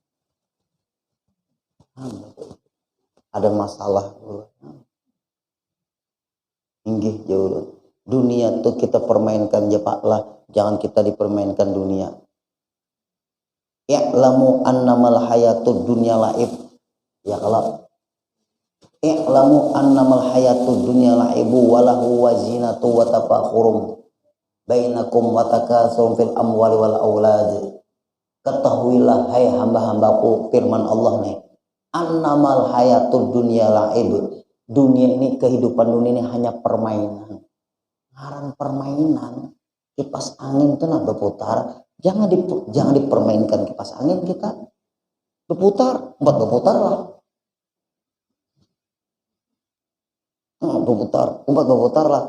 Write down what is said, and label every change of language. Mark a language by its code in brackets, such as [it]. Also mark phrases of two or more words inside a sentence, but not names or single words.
[bjn] Ada masalah inggih jauh dunia tuh kita permainkan aja Pak lah, jangan kita dipermainkan dunia. [ar] اعلموا أنما الحياة الدنيا لعب. [bjn] Ya kalau [ar] اعلموا أنما الحياة الدنيا لعب ولهو وزينة وتفاخر بينكم وتكاثر في الأموال والأولاد. [bjn] Ketahuilah hai hamba-hambaku, firman Allah nih, [ar] أنما الحياة الدنيا لعب. [bjn] Dunia ini, kehidupan dunia ini hanya permainan. Ngaran permainan, kipas angin itu nak berputar, jangan dipermainkan kipas angin kita. Berputar, berputar lah. Berputar lah.